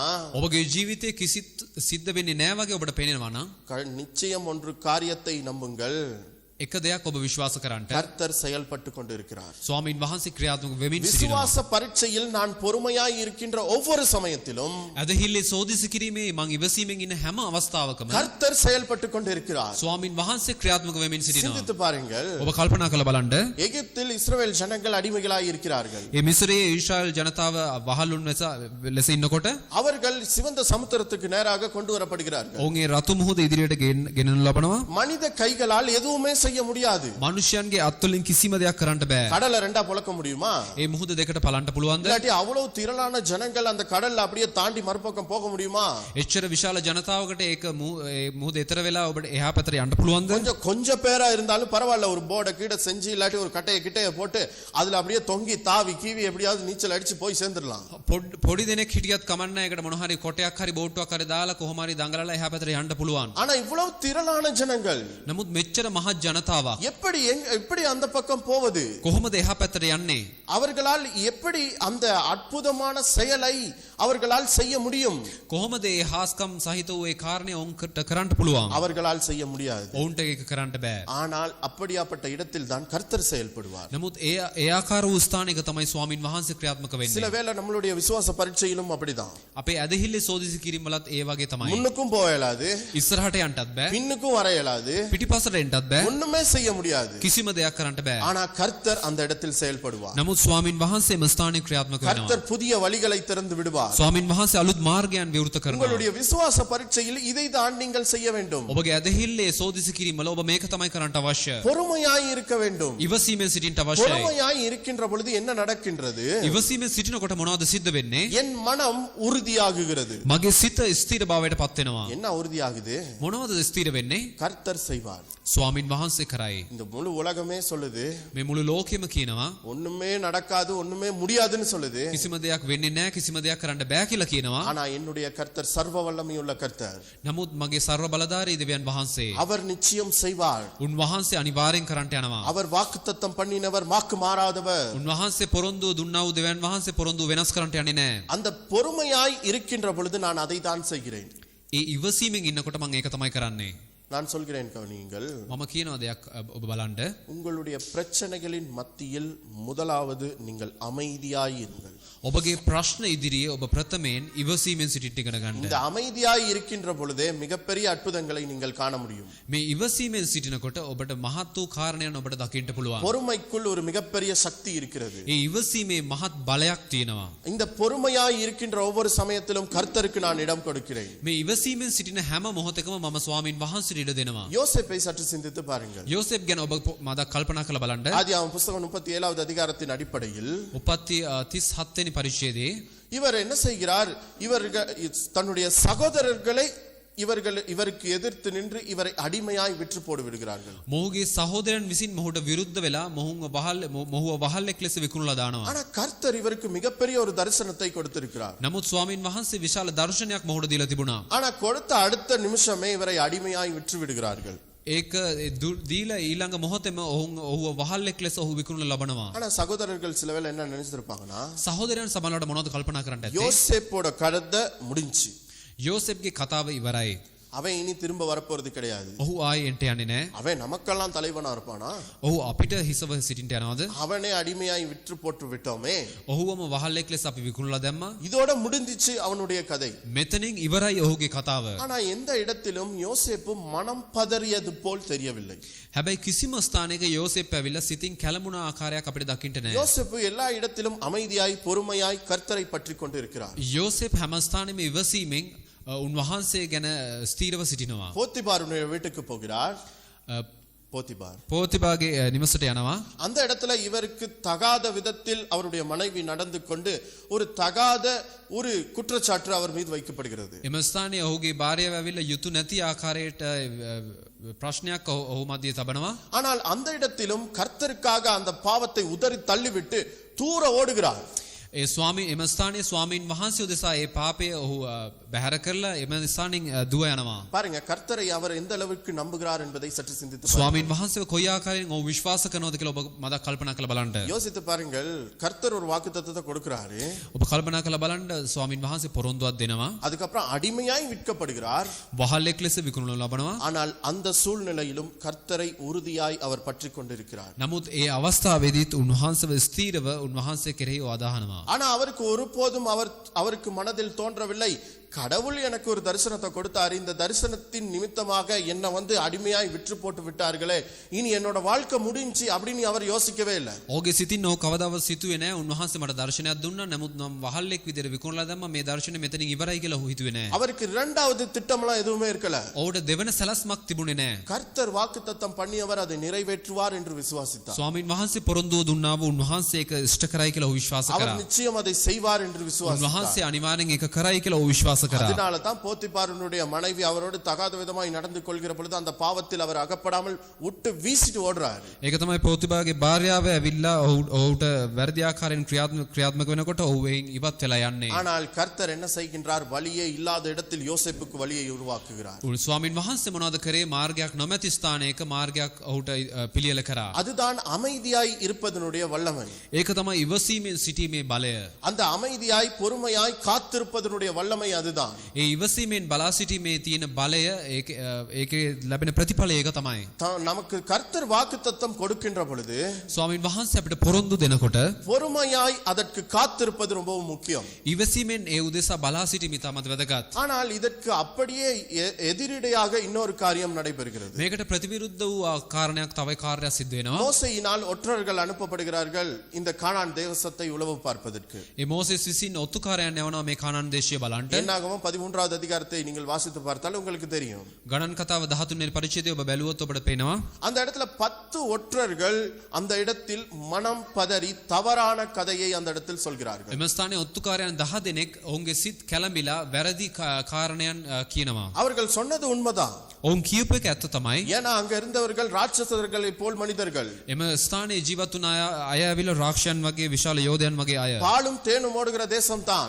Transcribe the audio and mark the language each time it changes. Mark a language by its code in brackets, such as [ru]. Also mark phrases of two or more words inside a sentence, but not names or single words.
[si] ඔබගේ ජීවිතේ කිසිත් සිද්ධ වෙන්නේ නැහැ වගේ ඔබට පේනවා නම් [ta] நிச்சயம் ஒன்று காரியத்தை நம்புங்கள், [si] එක දෙයක් ඔබ විශ්වාස කරන්න. [ta] கர்த்தர் செயல்பட்டு கொண்டிருக்கிறார். [si] ස්වාමින් වහන්සේ ක්‍රියාත්මක වෙමින් සිටිනවා. [ta] விசுவாச பரீட்சையில் நான் பொறுமையாய் இருக்கின்ற ஒவ்வொரு சமயத்திலும் [si] ඇදහිල්ලේ සෝදිසි කිරීමේ මං ඉවසීමෙන් ඉන්න හැම අවස්ථාවකම [ta] கர்த்தர் செயல்பட்டு கொண்டிருக்கிறார். [si] ස්වාමින් වහන්සේ ක්‍රියාත්මක වෙමින් සිටිනවා. [ta] சிந்தித்து பாருங்கள், [si] ඔබ කල්පනා කරලා බලන්න. [ta] எகிப்தில் இஸ்ரவேல் ஜனங்கள் அடிமைகளாய் இருக்கிறார்கள். [si] ඒ මිස්රයේ ඊශ්‍රායල් ජනතාව වහලුන් ලෙස ඉන්නකොට [ta] அவர்கள் சிவந்த சமுத்திரத்துக்கு நேராக கொண்டு வரப்படுகிறார்கள். [si] ඔවුන්ගේ රතු මුහුද ඉදිරියට ගෙනනු ලබනවා. [ta] மனித கைகளால் எதுவுமே செய்ய முடியாது. [si] මනුෂ්‍යයන්ගේ අත්වලින් කිසිම දෙයක් කරන්න බෑ. [ta] கடலை ரெண்டா புழக்க முடியுமா? [si] ඒ මුහුද දෙකට පලන්න පුළුවන්ද? [ta] இல்லாட்டி அவ்வளவு திரளான ஜனங்கள் அந்த கடல்ல அப்படியே தாண்டி மறுபக்கம் போக முடியுமா? [si] එච්චර විශාල ජනතාවකට ඒක මුහුද එතර වෙලා ඔබට එහා පැත්තට යන්න පුළුවන්ද? [ta] கொஞ்சம் பேரா இருந்தாலும் பரவாயில்ல, ஒரு போர்டை கீழ செஞ்சு இல்லாட்டி ஒரு கட்டையை கிட்டைய போட்டு அதுல அப்படியே தொங்கி தாவி கீவி எப்படியாவது நீச்சல் அடிச்சு போய் சேர்ந்துடலாம். [si] පොඩි දෙනෙක් හිටියත් කමන්න නැහැ. ඒකට මොන හරි කොටයක් හරි බෝට්ටුවක් හරි දාලා කොහොම හරි දඟලලා එහා පැත්තට යන්න පුළුවන්. [ta] ஆனா இவ்வளவு திரளான ஜனங்கள் [si] නමුත් මෙච්චර මහත් ජනතාවක් [ta] எப்படி அந்த பக்கம் போவது? [si] කොහොමද එහා පැත්තට යන්නේ? [ta] அவர்களால் எப்படி அந்த அற்புதமான செயலை அவர்களால் செய்ய முடியும்? [si] කොහොමද ඒ හාස්කම් සහිත වූ ඒ කාරණේ ඔවුන්ට කරන්න පුළුවන්? [ta] அவர்களால் செய்ய முடியாது. [si] ඔවුන්ට ඒක කරන්න බෑ. [ta] ஆனால் அப்படியாப்பட்ட இடத்தில் தான் கர்த்தர் செயல்படுவார். [si] නමුත් ඒ ආකාර වූ ස්ථානයක තමයි ස්වාමින් වහන්සේ ක්‍රියාත්මක [ta] சில [si] වෙන්නේ. [ta] வேளை நம்மளுடைய விசுவாச பரீட்சையிலும் அப்படிதான். [si] අපේ ඇදහිල්ලේ සෝදිසි කිරීම වලත් ඒ වගේ තමයි. [ta] முன்னுக்கும் போக இயலாது, [si] ඉස්සරහට යන්නත් බෑ, [ta] பின்னுக்கும் வர இயலாது, [si] පිටිපස්සට එන්නත් බෑ. [ta] ஒண்ணும் ஒண்ணுமே செய்ய முடியாது. [si] කිසිම දෙයක් කරන්නට බෑ. [ta] ஆனா கர்த்தர் அந்த இடத்தில் செயல்படுவார். [si] නමුත් ස්වාමින් වහන්සේ එම ස්ථානයේ ක්‍රියාත්මක වෙනවා. [ta] கர்த்தர் புதிய வழிகளை திறந்து விடுவார். [si] ස්වාමින් වහන්සේ අලුත් මාර්ගයන් විවෘත කරනවා. [ta] உங்களுடைய விசுவாச பரீட்சையில் இதை தான் நீங்கள் செய்ய வேண்டும். [si] ඔබගේ ඇදහිල්ලේ සෝදිසි කිරීමල ඔබ මේක තමයි කරන්නට අවශ්‍ය. [ta] பொறுமையாய் இருக்க வேண்டும். [si] ඉවසීමෙන් සිටින්නට අවශ්‍යයි. [ta] பொறுமையாய் இருக்கின்ற பொழுது என்ன நடக்கின்றது? [si] ඉවසීමෙන් සිටිනකොට මොනවද සිද්ධ වෙන්නේ? [ta] என் மனம் உறுதியாகுகிறது. [si] මගේ සිත ස්ථිර භාවයට පත් වෙනවා. [ta] என்ன உறுதியாகுது? [si] මොනවද ස්ථිර වෙන්නේ? [ta] கர்த்தர் செய்வார். [si] ස්වාමින් වහන්සේ කරයි. [ta] இந்த முழு உலகமே சொல்லுது [si] මේ මුළු ලෝකෙම කියනවා [ta] ஒண்ணுமே நடக்காது, ஒண்ணுமே முடியாதுன்னு சொல்லுது. [si] කිසිම දෙයක් වෙන්නේ නැහැ, කිසිම දෙයක් කරන්න බෑ කියලා කියනවා. [ta] ஆனா என்னுடைய கர்த்தர் சர்வ வல்லமையுள்ள கர்த்தர். [si] නමුත් මගේ ਸਰව බලධාරී දෙවියන් වහන්සේ [ta] அவர் நிச்சயம் செய்வார். [si] උන්වහන්සේ අනිවාර්යෙන් කරන්නට යනවා. [ta] அவர் வாக்குத்தத்தம் பண்ணினவர், வாக்கு மாறாதவர். [si] උන්වහන්සේ පොරොන්දු දුන්නා වූ දෙවියන් වහන්සේ පොරොන්දු වෙනස් කරන්නට යන්නේ නැහැ. [ta] அந்த பொறுமையாய் இருக்கின்ற பொழுது நான் அதை தான் செய்கிறேன். [si] ඒ ඉවසීමෙන් ඉන්නකොට මම ඒක තමයි කරන්නේ. [ta] நான் சொல்கிறேன் கவனியுங்கள். [si] මම කියනවා දෙයක් ඔබ බලන්න. [ta] உங்களுடைய பிரச்சனைகளின் மத்தியில் முதலாவது நீங்கள் அமைதியாய் இருங்கள். [si] ඔබගේ ප්‍රශ්න ඉදිරියේ ඔබ ප්‍රථමයෙන් ඉවසීමෙන් සිටින්න ඉගෙන ගන්න. [ta] இந்த அமைதியாய் இருக்கின்ற பொழுதே மிகப்பெரிய அற்புதங்களை நீங்கள் காண முடியும். [si] මේ ඉවසීමෙන් සිටිනකොට ඔබට මහත් වූ කාරණයක් ඔබට දකින්න පුළුවන්. [ta] பொறுமைக்குள் ஒரு மிகப்பெரிய சக்தி இருக்கிறது. [si] ඒ ඉවසීමේ මහත් බලයක් තියෙනවා. [ta] இந்த பொறுமையாய் இருக்கின்ற ஒவ்வொரு சமயத்திலும் கர்த்தருக்கு நான் இடம் கொடுக்கிறேன். [si] මේ ඉවසීමෙන් සිටින හැම මොහොතකම මම ස්වාමින් වහන්සේට ඉඩ දෙනවා. [ta] யோசேப்பை சற்று சிந்தித்து பாருங்கள். [si] යෝසෙප් ගැන ඔබ මදක් කල්පනා කරලා බලන්න. [ta] ஆதியாகமம் புத்தகம் 37வது அதிகாரத்தின் அடிப்படையில் [si] උපත්ති 37 වෙනි පරිච්ඡේදයේ [ta] இவர் என்ன செய்கிறார்? தன்னுடைய சகோதரர்களை இவருக்கு எதிர்த்து நின்று இவரை அடிமையாய் விற்று போடு விடுகிறார்கள். [si] මොහුගේ සහෝදරයන් විසින් මොහුට විරුද්ධ වෙලා මොහුව වහල්ලෙක් ලෙස විකුණලා දානවා. [ta] ஆனா கர்த்தர் இவருக்கு மிகப்பெரிய ஒரு தரிசனத்தை கொடுத்திருக்கிறார். [si] නමුත් ස්වාමින් වහන්සේ විශාල දර්ශනයක් මොහුට දීලා තිබුණා. [ta] ஆனா கொடுத்த அடுத்த நிமிஷமே இவரை அடிமையாய் விற்று விடுகிறார்கள். [si] ඒක දීලා ඊළඟ මොහොතේම ඔහුව වහල්ලෙක් ලෙස ඔහු විකුණලා ලබනවා. [ta] ஆனா சகோதரர்கள் சிலவேளை என்ன நினைச்சிருப்பாங்கன்னா, [si] සහෝදරයන් සමහරවිට මොනවද කල්පනා කරන්නට ඇත්තේ? [ta] யோசேப்போட கதை முடிஞ்சு, [si] යෝසෙප්ගේ කතාව ඉවරයි. [ta] அவன் இனி திரும்ப வரப்போறது கிடையாது. [si] ඔහු ආයේ එන්ට යන්නේ නැහැ. [ta] அவன் நமக்கெல்லாம் தலைவனா இருப்பானா? [si] ඔහු අපිට හිසව සිටින්න යනවද? [ta] அவனே அடிமையாய் விற்று போட்டு விட்டோமே. [si] ඔහුවම වහල්ලෙක් ලෙස අපි විකුණලා දැම්මා. [ta] இதோட முடிஞ்சிச்சு அவனுடைய கதை. [si] මෙතනින් ඉවරයි ඔහුගේ කතාව. [ta] ஆனா எந்த இடத்திலும் யோசேப்பு மனம் பதறியது போல் தெரியவில்லை. [si] හැබැයි කිසිම ස්ථානයක යෝසෙප් ඇවිල්ලා සිතින් කැළඹුණ ආකාරයක් අපිට දකින්න නැහැ. [ta] யோசேப்பு எல்லா இடத்திலும் அமைதியாய் பொறுமையாய் கர்த்தரை பற்றிக் கொண்டு இருக்கிறார். [si] යෝසෙප් හැම ස්ථානෙම ඉවසීමෙන් උන්වහන්සේ ගැන ස්ථීරව සිටිනවා. [ta] போத்திபாருடைய வீட்டுக்கு போகிறார். [si] போத்திபாගේ නිවසට යනවා. [ta] அந்த இடத்துல இவருக்கு தகாத விதத்தில் அவருடைய மனைவி நடந்து கொண்டு ஒரு தகாத ஒரு குற்றச்சாட்டு அவர் மீது வைக்கப்படுகிறது. [si] එම ස්ථානයේ ඔහුගේ භාර්යාව ඇවිල්ලා යුතු නැති ආකාරයට ප්‍රශ්නයක් ඔහු මැදියේ තබනවා. [ta] ஆனால் அந்த இடத்திலும் கர்த்தருக்காக அந்த பாவத்தை உதறி தள்ளிவிட்டு தூர ஓடுகிறார். [si] ඒ එම ස්ථානයේ ස්වාමීන් වහන්සේ උදෙසා ඒ පාපය ඔහු බැහැර කරලා එම ස්ථානින් දුව යනවා. [ta] பாருங்க, கர்த்தரை அவர் எந்த அளவுக்கு நம்புகிறார் என்பதை சற்று சிந்தித்து பாருங்க. [si] ස්වාමීන් වහන්සේව කොයි ආකාරයෙන් ඔහු විශ්වාස කරනවද කියලා ඔබ මදක් කල්පනා කරලා බලන්න. [ta] யோசித்து பாருங்கள், கர்த்தர் ஒரு வாக்குத்தத்தத்தை கொடுக்கிறாரு. [si] ඔබ කල්පනා කරලා බලන්න ස්වාමීන් වහන්සේ පොරොන්දුවක් දෙනවා. [ta] அதுக்கப்புறம் அடிமையாய் விற்கப்படுகிறார். [si] වහල්ලෙක් ලෙස විකුණනු ලබනවා. [ta] ஆனால் அந்த சூழ்நிலையிலும் கர்த்தரை உறுதியாய் அவர் பற்றிக் கொண்டிருக்கிறார். [si] නමුත් ඒ අවස්ථාවේදීත් උන්වහන්සේව ස්ථීරව උන්වහන්සේ කෙරෙහි ආදාහනවා. [ta] ஆனா அவருக்கு ஒருபோதும் அவருக்கு மனதில் தோன்றவில்லை, கடவுள் எனக்கு ஒரு தரிசனத்தை கொடுத்தார், இந்த தரிசனத்தின் நிமித்தமாக என்ன அடிமையாய் விற்று போட்டு விட்டார்களே, இனி என்னோட வாழ்க்கை முடிஞ்சு அப்படின்னு அவர் யோசிக்கவே இல்லை. [si] ඔහුගේ සිතින් ඔහු කවදාවත් සිතුවේ නැහැ උන්වහන්සේ මට දර්ශනයක් දුන්නා, නමුත් මම වහල්ලෙක් විදිහට විකුණලා දැම්මා, මේ දර්ශනේ මෙතනින් ඉවරයි කියලා ඔහු හිතුවේ නැහැ. [ta] அவருக்கு இரண்டாவது திட்டம்லாம் எதுவுமே இருக்கல. [si] ඔහුට දෙවන සලස්මක් තිබුණේ නැහැ. [ta] கர்த்தர் வாக்குத்தத்தம் பண்ணியவர் அதை நிறைவேற்றுவார் என்று விசுவாசித்தார். [si] ස්වාමීන් වහන්සේ පොරොන්දුව දුන්නා වූ උන්වහන්සේ ඒක ඉෂ්ට කරයි කියලා ඔහු විශ්වාස [ta] அவர் [si] කරා. [ta] நிச்சயம் அதை செய்வார் என்று விசுவாசித்தார். [si] උන්වහන්සේ අනිවාර්යෙන් ඒක කරයි කියලා ඔහු විශ්වාස කරා. [ta] அதனால தான் போத்திபாருடைய மனைவி அவரோடு தகாத விதமாய் நடந்து கொள்கிற பொழுது அந்த பாவத்தில் அவர் அகப்படாமல் விட்டு வீசிட்டு ஓடுறாரு. [si] ඒක තමයි පොතිබාගේ භාර්යාව ඇවිල්ලා ඔහුට වැරදි ආකාරයෙන් ක්‍රියාත්මක වෙනකොට ඔහු එයින් ඉවත් වෙලා යන්නේ. [ta] ஆனால் கர்த்தர் என்ன செய்கின்றார்? வழியே இல்லாத இடத்தில் யோசேப்புக்கு வழியை உருவாக்குகிறார். [si] ස්වාමීන් වහන්සේ මොනවද කරේ? මාර්ගයක් නොමැති ස්ථානයක මාර්ගයක් ඔහුට පිළියෙල කරා. [ta] அதுதான் அமைதியாய் இருப்பதனுடைய வல்லமை. [si] ඒක තමයි ඉවසීමෙන් සිටීමේ බලය. [ta] அந்த அமைதியாய் பொறுமையாய் காத்திருப்பதனுடைய வல்லமை அதுதான். அதுதான். [si] ඒ ඉවසීමෙන් බලා සිටීමේ තියෙන බලය ඒකේ ලැබෙන ප්‍රතිඵලය ඒක තමයි. [ta] நமக்கு கர்த்தர் வாக்குத்தத்தம் கொடுக்கின்ற பொழுது [si] ස්වාමීන් වහන්සේ අපිට පොරොන්දු දෙනකොට [ta] பொறுமையாய் அதற்கு காத்திருப்பது ரொம்பவும் முக்கியம். [si] ඉවසීමෙන් ඒ උදෙසා බලා සිටීම ඉතාමත් වැදගත්. [ta] ஆனால் இதற்கு அப்படியே எதிரிடையாக இன்னொரு காரியம் நடைபெறுகிறது. [si] මේකට ප්‍රතිවිරුද්ධ වූ කාරණයක් තවයි කාර්යයක් සිද්ධ වෙනවා. [ta] மோசேயினால் ஒற்றர்கள் அனுப்பப்படுகிறார்கள் இந்த கானான் தேசத்தை உளவு பார்ப்பதற்கு. [si] ඒ මෝසෙස් විසින් ඔත්තුකාරයන් යවනවා මේ කානාන් දේශය බලන්න. [ta] என்னாகமம் 13வது அதிகாரத்தை நீங்கள் வாசித்து பார்த்தால் உங்களுக்கு தெரியும். [si] ගණන් කතාව 13 වෙනි පරිච්ඡේදය ඔබ බැලුවොත් ඔබට පේනවා. [ta] அந்த இடத்துல 10 ஒற்றர்கள் அந்த இடத்தில் மனம் பதறி தவறான கதையை அந்த இடத்தில் சொல்கிறார்கள். [si] එම ස්ථානයේ ඔත්තුකාරයන් 10 දෙනෙක් ඔවුන්ගේ සිත් කැළඹිලා වැරදි කාරණයන් කියනවා. [ta] அவர்கள் சொன்னது உண்மைதான். [si] ඔවුන් කියපු එක ඇත්ත තමයි. [ta] ஏன்னா அங்க இருந்தவர்கள் ராட்சசர்களை போல் மனிதர்கள். [si] එම ස්ථානයේ ජීවත් වුණ අය ඇවිල්ලා රාක්ෂයන් වගේ විශාල යෝධයන් වගේ අය. [ta] பாலும் தேனும் ஓடுகிற தேசம்தான்.